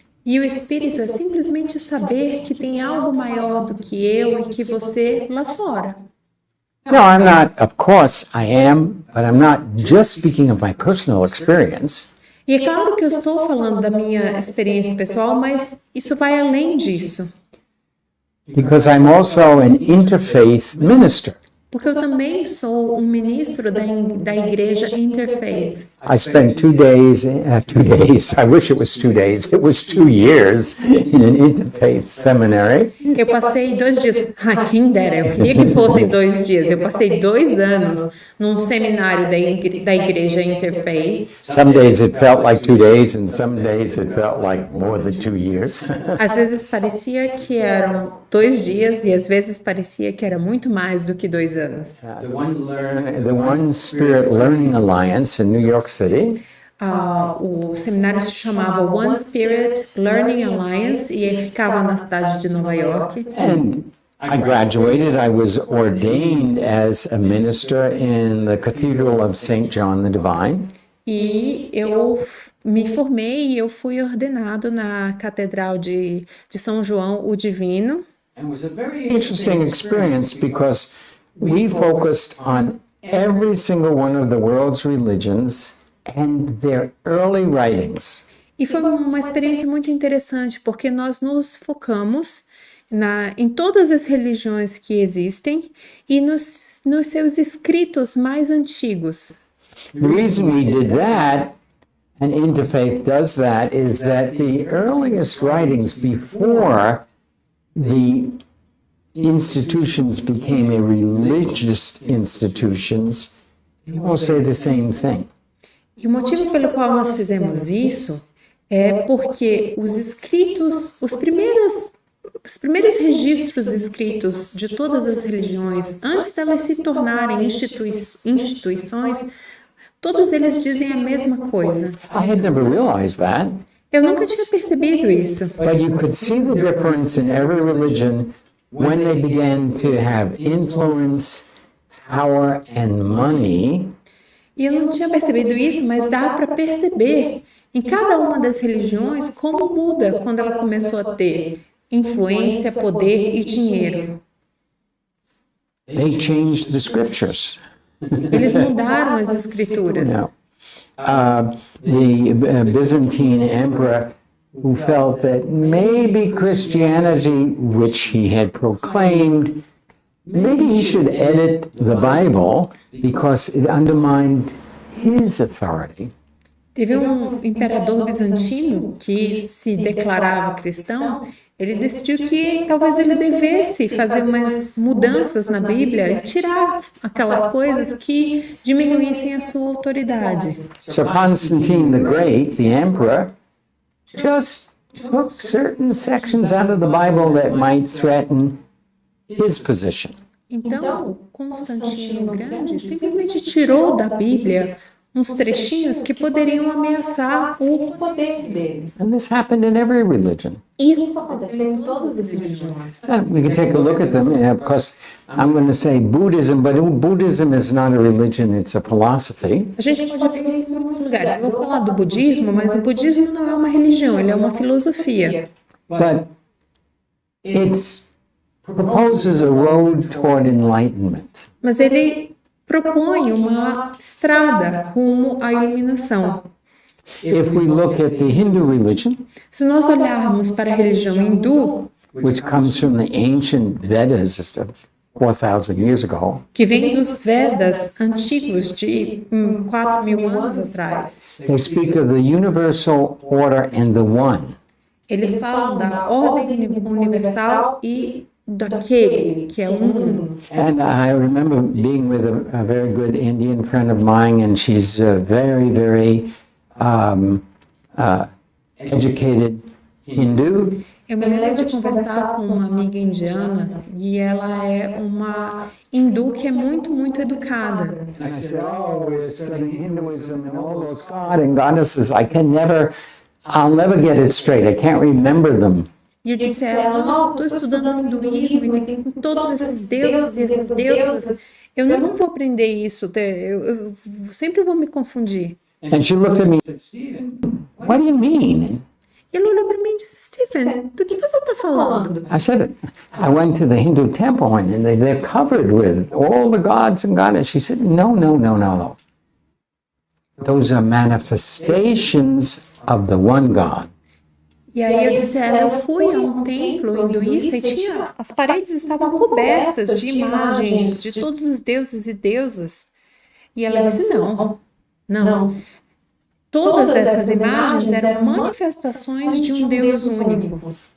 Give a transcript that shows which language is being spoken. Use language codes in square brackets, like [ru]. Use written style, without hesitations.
[pt] E o espírito é simplesmente saber que tem algo maior do que eu e que você lá fora. [en] No, I'm not, of course I am, but I'm not just speaking of my personal experience. [pt] E é claro que eu estou falando da minha experiência pessoal, mas isso vai além disso. [en] Because I'm also an interfaith minister. [pt] Porque eu também sou um ministro da igreja Interfaith. [en] I spent 2 days, I wish it was 2 days, it was 2 years in an interfaith seminary. [pt] Eu passei 2 dias, quem dera, eu queria que fossem 2 dias. Eu passei 2 anos num seminário da igreja Interfaith. [en] Some days it felt like 2 days and some days it felt like more than 2 years. [pt] Às vezes parecia que eram 2 dias e às vezes parecia que era muito mais do que 2 anos. [en] The One Spirit Learning Alliance in New York City [pt] O seminário se chamava One Spirit Learning Alliance e ele ficava na cidade de Nova York. [en] And I graduated, I was ordained as a minister in the Cathedral of St. John the Divine. [pt] E eu me formei e eu fui ordenado na Catedral de São João o Divino. [en] It was a very interesting experience because we focused on every single one of the world's religions and their early writings. [pt] E foi uma experiência muito interessante, porque nós nos focamos em todas as religiões que existem e nos seus escritos mais antigos. [en] The reason we did that, and Interfaith does that, is that the earliest writings before the institutions became a religious institutions, people say the same thing. [pt] E o motivo pelo qual nós fizemos isso é porque os escritos, os primeiros registros escritos de todas as religiões, antes delas se tornarem instituições, todos eles dizem a mesma coisa. [en] I had never realized that. [pt] Eu nunca tinha percebido isso. [en] But you could see the difference in every religion when they began to have influence, power, and money. [pt] E eu não tinha percebido isso, mas dá para perceber em cada uma das religiões como muda quando ela começou a ter influência, poder e dinheiro. [en] They changed the scriptures. [pt] Eles mudaram as escrituras. [en] No. The Byzantine emperor who felt that maybe Christianity, which he had proclaimed, maybe he should edit the Bible because it undermined his authority. [pt] Teve um imperador bizantino que se declarava cristão. Ele decidiu que talvez ele devesse fazer umas mudanças na Bíblia e tirar aquelas coisas que diminuíssem a sua autoridade. [en] So Constantine the Great, the emperor, just took certain sections out of the Bible that might threaten his position. [pt] Então, Constantino o Grande simplesmente tirou da Bíblia uns trechinhos que poderiam ameaçar o poder dele. [en] And this happened in every religion. [pt] Isso aconteceu em todas as religiões. [en] And we can take a look at them. Of course, I'm going to say Buddhism, but Buddhism is not a religion, it's a philosophy. [pt] A gente pode ver isso em muitos lugares. Eu vou falar do budismo, mas o budismo não é uma religião, ele é uma filosofia. [en] But it proposes a road toward enlightenment. [pt] Mas ele propõe uma estrada rumo à iluminação. [en] If we look at the Hindu religion, [pt] Se nós olharmos para a religião hindu, [en] which comes from the ancient Vedas 4,000 years ago, [pt] que vem dos Vedas antigos de 4.000 anos atrás, [en] they speak of the universal order and the one. [pt] eles falam da ordem universal e daquele que é um. [en] And I remember being with a very good Indian friend of mine, and she's a very, very educated Hindu. [pt] Eu me lembro de conversar com uma amiga indiana e ela é uma hindu que é muito, muito educada. [en] And I said, oh, we're studying Hinduism and all those God and goddesses. I'll never get it straight. I can't remember them. [pt] E eu disse a ela, nossa, estou estudando hinduísmo e tem todos esses deuses e essas deusas. Eu não vou aprender isso, eu sempre vou me confundir. [en] And she looked at me and said, Stephen, what do you mean? [pt] E ele olhou para mim e disse, Stephen, do que você está falando? [en] I said, I went to the Hindu temple and they're covered with all the gods and goddesses. She said, no. Those are manifestations of the one God. [pt] E aí eu disse a ela, eu fui a um templo hinduísta e as paredes estavam cobertas de imagens de todos os deuses e deusas. E ela disse, não. Todas essas imagens eram manifestações de um Deus único.